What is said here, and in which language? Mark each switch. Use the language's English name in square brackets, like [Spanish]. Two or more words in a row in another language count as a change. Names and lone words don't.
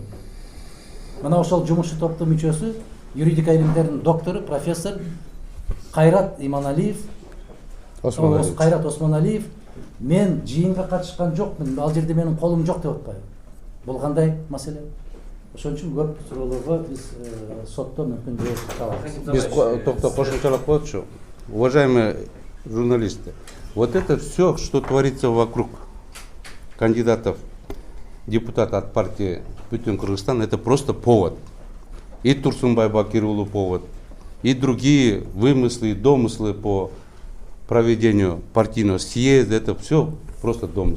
[Kyrgyz] Мына ошол жумушчу топтун мүчөсү, юридика илимдеринин доктору, профессор Кайрат Иманалиев, Кайрат Осмоналиев, мен жыйынга катышкан жокмун, ал жерде менин колум жок деп атпайбы. Бул кандай маселе? Ошон үчүн көп суроолорго биз сотто мүмкүн жооп табабыз. Биз токто кошумчалап коелучу. [Russian] Уважаемые журналисты, вот это все, что творится вокруг кандидатов депутата от партии Бүтүн Кыргызстан, это просто повод. И Турсунбай Бакир уулу повод, и другие вымыслы и домыслы по проведению партийного съезда, это все просто домыслы.